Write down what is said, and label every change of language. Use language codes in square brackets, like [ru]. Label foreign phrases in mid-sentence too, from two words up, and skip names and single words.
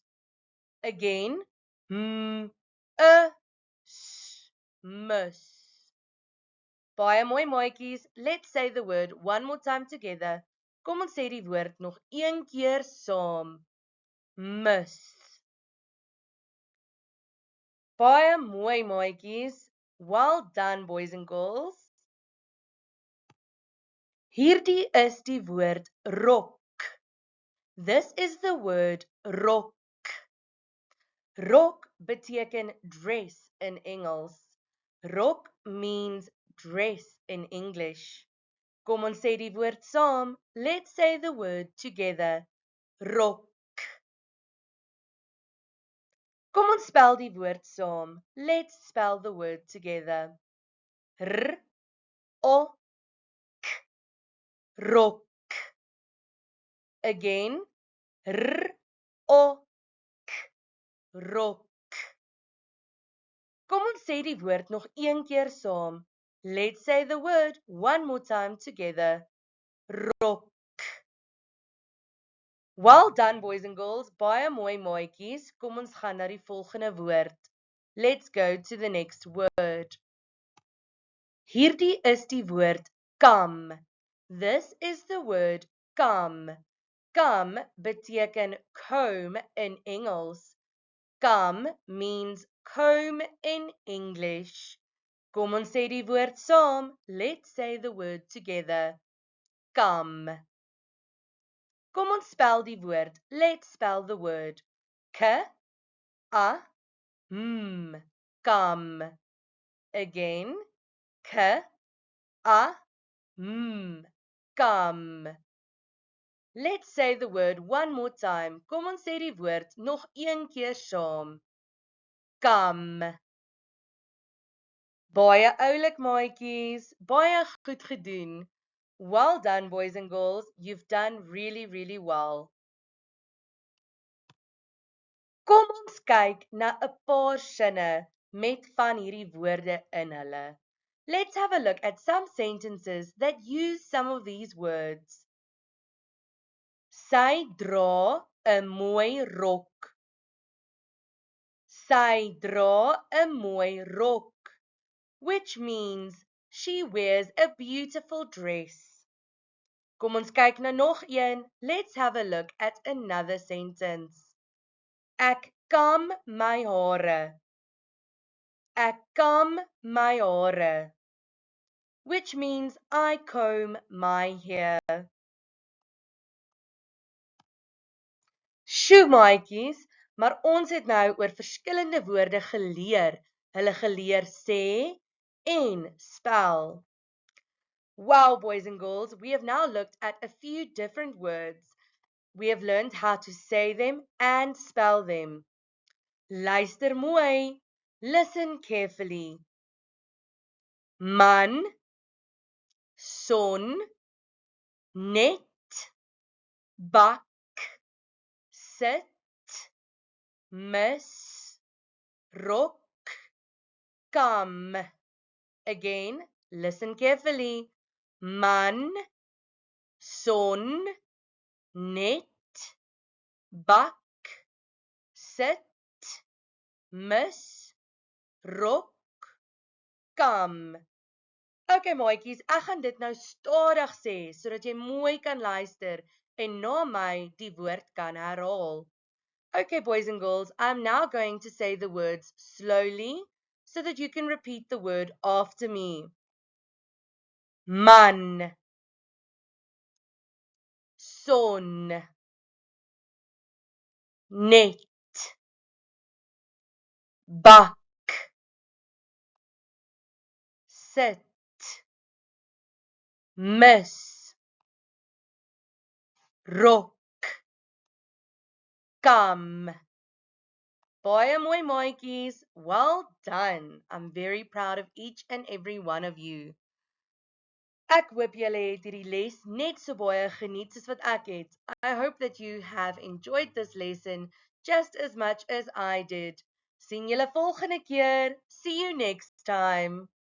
[en] Again. Miss. [af] Baie mooi maatjies, [en] let's say the word one more time together. [af] Kom ons sê die woord nog een keer saam. Miss. Baie mooi maatjies. [en] Well done, boys and girls. [af] Hierdie is die woord rok. [en] This is the word rok. [af] Rok beteken dress in Engels. [en] Rok means dress in English. [af] Kom ons sê die woord saam. [en] Let's say the word together. [af] Rok. Kom ons spel die woord saam. [en] Let's spell the word together. [af] R-O-K. Rok. [en] Again. R-O-K. [af] Rok. Kom ons sê die woord nog een keer saam. [en] Let's say the word one more time together. [af] Rok. [en] Well done, boys and girls. [af] Baie mooi maatjies. Kom ons gaan na die volgende woord. [en] Let's go to the next word. [af] Hierdie is die woord come. [en] This is the word come. [af] Come beteken comb in Engels. [en] Come means comb in English. [af] Kom ons sê die woord saam. [en] Let's say the word together. [af] Come. Kom ons spel die woord. [en] Let's spell the word. K-A-M. Come. Again. K-A-M. [af] Come. [en] Let's say the word one more time. [af] Kom ons sê die woord nog een keer saam. Come. Baie oulik maatjies. Baie goed gedoen. [en] Well done, boys and girls. You've done really, really well. [af] Kom ons kyk na 'n paar sinne met van hierdie woorde in hulle. [en] Let's have a look at some sentences that use some of these words. [af] Sy dra 'n mooi rok. Sy dra 'n mooi rok, [en] which means she wears a beautiful dress. [af] Kom ons kyk na nog een. [en] Let's have a look at another sentence. [af] Ek kam my hare. Ek kam my hare, [en] which means I comb my hair. [af] Sjoe maatjies, maar ons het nou oor verskillende woorde geleer. Hulle geleer sê en spel. [en] Wow, boys and girls, we have now looked at a few different words. We have learned how to say them and spell them. [af] Luister mooi. [en] Listen carefully. [af] Man, son, net, bak, sit, mis, rok, kam. [en] Again, listen carefully. [af] Man, son, net, bak, sit, mis, rok, kam. Okay maatjies, ek gaan dit nou stadig sê, sodat jy mooi kan luister en na my die woord kan herhaal. [en] Okay boys and girls, I'm now going to say the words slowly so that you can repeat the word after me. [af] Man, son, net, bak, sit, mis, rok, kam. Baie mooi maatjies, [en] well done. I'm very proud of each and every one of you. [af] Ek hoop julle het hierdie les net so baie geniet soos wat ek het. [en] I hope that you have enjoyed this lesson just as much as I did. [af] Sien julle volgende keer. [en] See you next time.